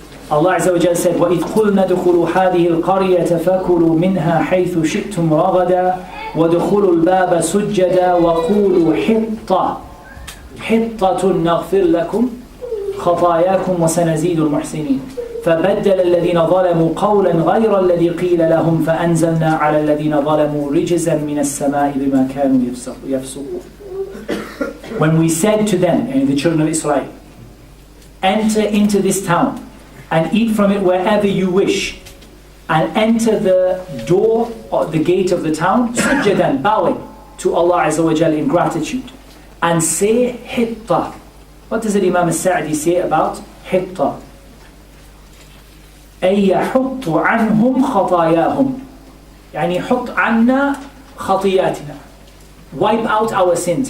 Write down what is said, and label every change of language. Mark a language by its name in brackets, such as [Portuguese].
[English] Allah Azza wa Jalla said, [Arabic] وَإِذْ قُلْنَا دُخُلُوا هَذِهِ الْقَرْيَةَ فَكُلُوا مِنْهَا حَيْثُ شِئْتُمْ رَغَدًا وَدُخُلُوا الْبَابَ سُجَّدًا وَقُولُوا حِطَّةٌ نَغْفِرْ لَكُمْ خَطَايَاكُمْ وَسَنَزِيدُ الْمُحْسِنِينَ فَبَدَّلَ الَّذِينَ ظَلَمُوا قَوْلًا غَيْرَ الَّذِي قِيلَ لَهُمْ فَأَنزَلْنَا عَلَى الَّذِينَ ظَلَمُوا رِجْزًا مِنَ السَّمَاءِ بِمَا كَانُوا يَفْسُقُونَ. [English] When we said to them, and the children of Israel, enter into this town and eat from it wherever you wish, and enter the door or the gate of the town, sujjadan, bowing to Allah Azza wa Jalla in gratitude, and say hitta. What does the Imam Al-Sa'di say about hitta? [Arabic] أي يحط عنهم خطاياهم يعني حط عنا خطياتنا, [English] wipe out our sins.